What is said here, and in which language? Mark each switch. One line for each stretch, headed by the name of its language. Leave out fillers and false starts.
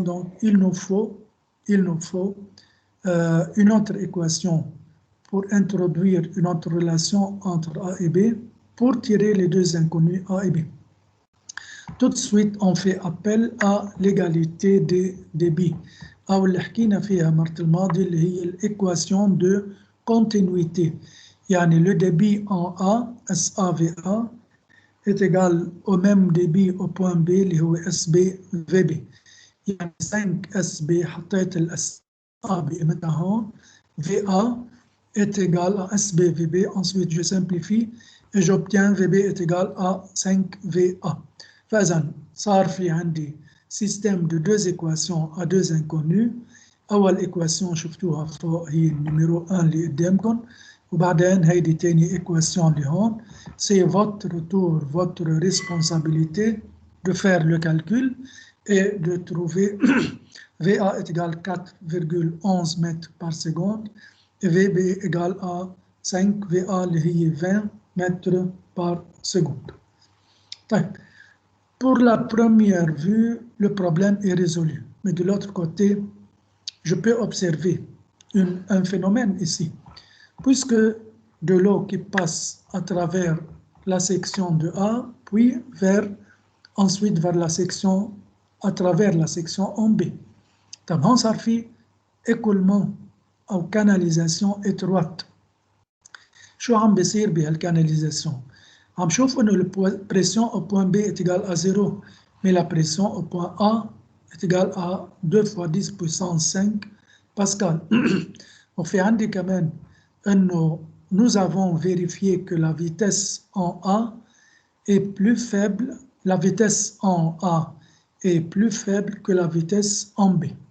French: Donc, il nous faut une autre équation pour introduire une autre relation entre A et B pour tirer les deux inconnus A et B. Tout de suite, on fait appel à l'égalité des débits.
Arabic: أو اللي حكينا فيها المرة الماضية اللي هي
French: l'équation de continuité.
Arabic: يعني
French: le débit en A, SAVA, est égal au même débit au point B
Arabic: اللي هو
French: SBVB.
Arabic: يعني 5SB حطيت ال SA بقيمتها هون.
French: VA est égal à SBVB. Ensuite, je simplifie et j'obtiens VB est égal à 5VA.
Arabic: فإذا صار في عندي
French: système de deux équations à deux inconnus.
Arabic: أول équation شفتوها فوق هي النميرو 1 اللي قدامكم، وبعدين هيدي تاني équation اللي هون.
French: C'est votre tour, votre responsabilité de faire le calcul et de trouver VA est égal à 4,11 mètres par seconde et VB égal à 5 VA
Arabic: اللي هي
French: 20 mètres par seconde.
Arabic: طيب.
French: Pour la première vue, le problème est résolu. Mais de l'autre côté, je peux observer un phénomène ici. Puisque de l'eau qui passe à travers la section de A, puis ensuite vers la section, à travers la section en B.
Arabic: طبعا صار في écoulement أو
French: canalisation étroite.
Arabic: شو عم بيصير بهالcanalisation؟ عم شوف انه
French: la pression au point B est égale à 0, mais la pression au point A est égale à 2 fois 10 puissance 5 pascal.
Arabic: وفي عندي كمان انه
French: nous avons vérifié que la vitesse en A est plus faible, la vitesse en A est plus faible que la vitesse en B.